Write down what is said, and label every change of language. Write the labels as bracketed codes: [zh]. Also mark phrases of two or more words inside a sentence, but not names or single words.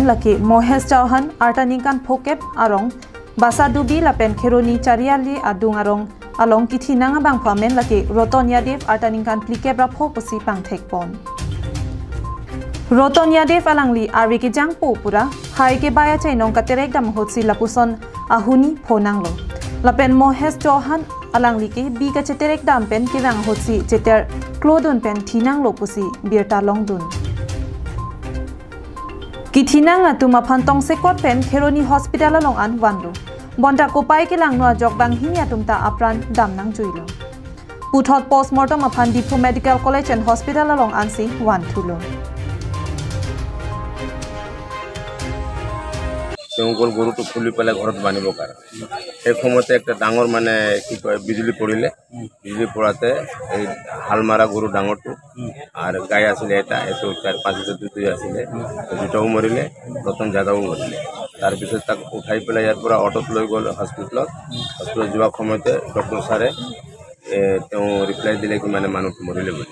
[mjw] laki mohes chauhan artaninkan phokep arong basa dubi lapen kheroni chariali adung arong along kithinanga bang phamen laki rotonia dev artaninkan plikebra phopusi pangthek pon rotonia dev alangli arwi ke jang po pura hai ke baya chainong katerek dam hotsi lapuson ahuni phonanglo lapen mohes chauhan alangli ke bi ka cheterek dam pen ke rang hotsi cheter klodon pen thinang lopusi birta longdun kithinang atuma phantong sekot pen kheroni hospital along an wandu bonda kopai ke langno jok bang hinia tumta apran damnang juilo puthot postmortem aphan Diphu Medical College and Hospital along ansi wan thulo [as] তেওঁলোকৰ গৰুটো খুলি পেলাই ঘৰত বান্ধিব পাৰে এই সময়তে একটা ডাঙৰ মানে কি কয় বিজুলী পৰিলে বিজুলী পৰাতে এই হাল মাৰা গৰু ডাঙৰটো আৰু গাই আছিল এটা এটো 4-5 দুই আছিল দুটাও মৰিলে ৰতন জাদাও মৰিলে তাৰ পিছত তাক উঠাই পেলাই ইয়াৰ পৰা অটোত লৈ গ'ল হস্পিটেলত যোৱা সময়তে ডক্টৰ সাৰে তেওঁ ৰিপ্লাই দিলে কি মানে মানুহটো মৰিলে বুলি